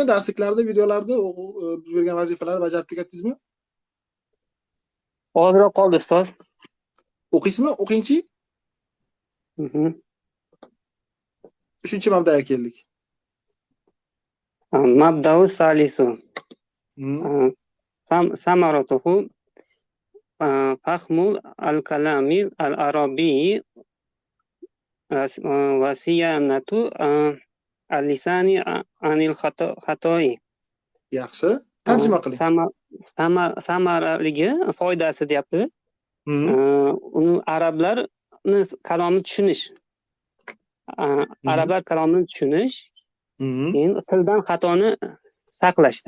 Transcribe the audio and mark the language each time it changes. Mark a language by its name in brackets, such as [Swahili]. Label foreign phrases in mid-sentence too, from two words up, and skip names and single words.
[Uzbek] Darsliklarda, videolarda biz bergan vazifalarni bajarib tugatdingizmi? Ozroq qoldi ustoz. O'qiysizmi? O'qingchi. 3-chi mabdaga keldik. [Arabic] المبدأ الثالث. ثمرته فهم الكلام العربي وصيانة اللسان عن الخطأ. [Uzbek] Yaxshi. Tarjima qiling. Samaraligi, foydasi deyapti. Uni arablarni kalomini tushunish. Arablar kalomini tushunish, keyin tildan xatoni saqlashda.